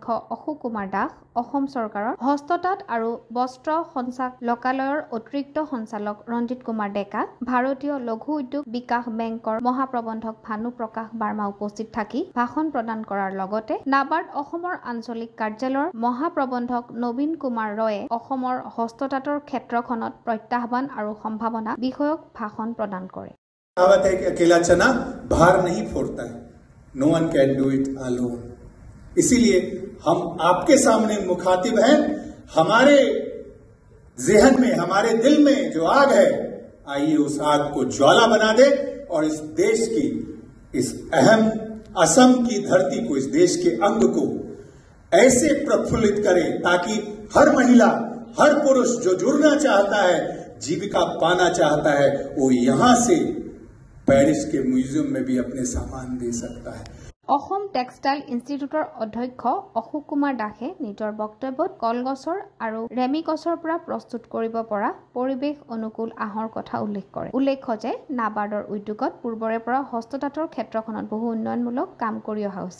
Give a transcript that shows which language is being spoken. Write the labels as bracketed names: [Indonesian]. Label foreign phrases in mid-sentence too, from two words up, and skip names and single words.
[Assamese] অশোক কুমাৰ দাস, অসম চৰকাৰৰ হস্ততাঁত আৰু বস্ত্ৰ সঞ্চালকালয়ৰ অতিৰিক্ত সঞ্চালক ৰঞ্জিত কুমাৰ ডেকা, ভাৰতীয় লঘু উদ্যোগ বিকাশ বেংকৰ মহাপ্ৰবন্ধক ভানু প্ৰকাশ বাৰ্মা উপস্থিত থাকি ভাষণ প্ৰদান কৰাৰ লগতে নাবাৰ্ড অসমৰ আঞ্চলিক কাৰ্যালয়ৰ মহাপ্ৰবন্ধক নবীন কুমাৰ ৰয়ে অসমৰ হস্ততাঁতৰ ক্ষেত্ৰখনত প্ৰত্যাহ্বান আৰু সম্ভাৱনা বিষয়ক ভাষণ প্ৰদান কৰে। [Hindi] कहावत है कि अकेला चना भार नहीं फोड़ता है। [English] no one can do it alone. [Hindi] इसीलिए हम आपके सामने मुखातिब हैं। हमारे ज़हन में, हमारे दिल में जो आग है, आइए उस आग को ज्वाला बना दे और इस देश की, इस अहम असम की धरती को, इस देश के अंग को ऐसे प्रफुल्लित करें ताकि हर महिला, हर पुरुष जो जुड़ना चाहता है, जीविका पाना चाहता है, वो यहां से पेरिस के म्यूजियम में भी अपने सामान दे सकता है। [Assamese] অসম টেক্সটাইল ইনষ্টিটিউটৰ অধ্যক্ষ অশোক কুমাৰ দাসে নিজৰ বক্তব্যত কলগছৰ আৰু ৰেমিকছৰ পৰা প্ৰস্তুত কৰিব পৰা পৰিৱেশ অনুকূল আঁহৰ কথা উল্লেখ কৰে। উল্লেখ্য যে নাবাৰ্ডৰ উদ্যোগত পূৰ্বৰে পৰা হস্ততাঁতৰ ক্ষেত্ৰখনত বহু উন্নয়নমূলক কাম কৰি অহা হৈছে।